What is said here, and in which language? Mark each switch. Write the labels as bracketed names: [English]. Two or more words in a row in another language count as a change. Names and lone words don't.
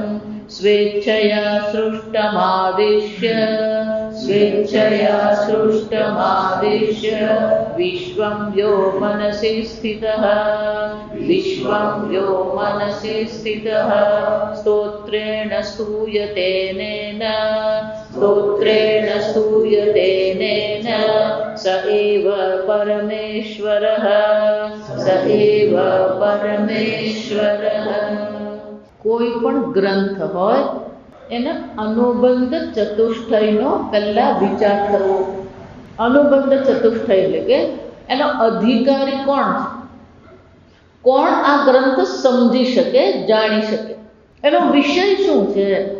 [Sanskrit] स्वेच्छया सृष्टमादिश्य स्वेच्छया सृष्टमादिश्य विश्वं यो मनसि स्थितः विश्वं यो मनसि स्थितः। स्तोत्रेण स्तूयते नेन स्तोत्रेण स्तूयते नेन स एव परमेश्वरः स एव परमेश्वरः। [Gujarati] કોઈ પણ ગ્રંથ હોય એના અનુબંધ ચતુષ્ટયનો પહેલા વિચાર કરવો। અનુબંધ ચતુષ્ટય એટલે કે એનો અધિકારી કોણ છે, કોણ આ ગ્રંથ સમજી શકે જાણી શકે, એનો વિષય શું છે।